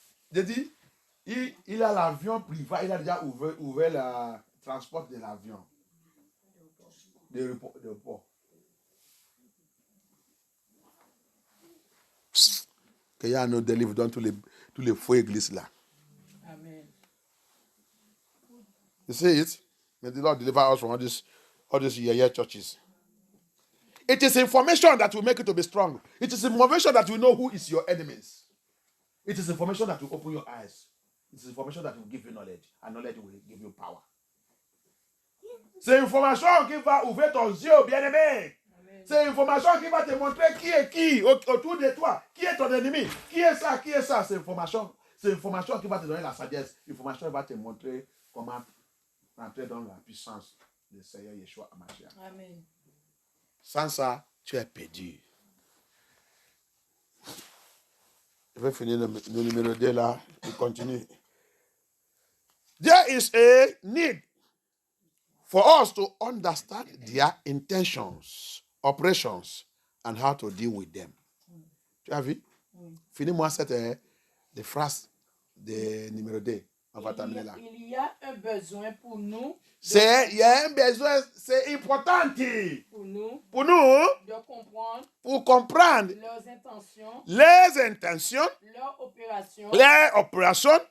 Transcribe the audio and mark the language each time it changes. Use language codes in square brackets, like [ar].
[fr] J'ai dit, il a l'avion privé, il a déjà ouvert le transport de l'avion. De repos. Qu'il y a un délivre dans tous les faux églises là. Amen. [en] You see it? May the Lord deliver us from all these yeah churches. It is information that will make you to be strong. It is information that will know who is your enemies. It is information that will open your eyes. It is information that will give you knowledge. And knowledge will give you power. [fr] C'est information qui va ouvrir ton yeux, bien-aimé. C'est information qui va te montrer qui est qui autour de toi. Qui est ton ennemi? Qui est ça? Qui est ça? C'est information qui va te donner la sagesse. Information qui va te montrer comment entrer dans la puissance du Seigneur Yeshua Hamashiach. Amen. Sans ça, tu es perdu. Je vais finir le numéro 2 là. Il continue. [en] There is a need for us to understand their intentions, operations, and how to deal with them. [fr] Tu as vu? Finis-moi cette phrase de numéro 2. On va terminer là. Il y a un besoin pour nous. Il y a un besoin, c'est important. Pour nous. De comprendre. Pour comprendre. Les intentions. Leurs opérations.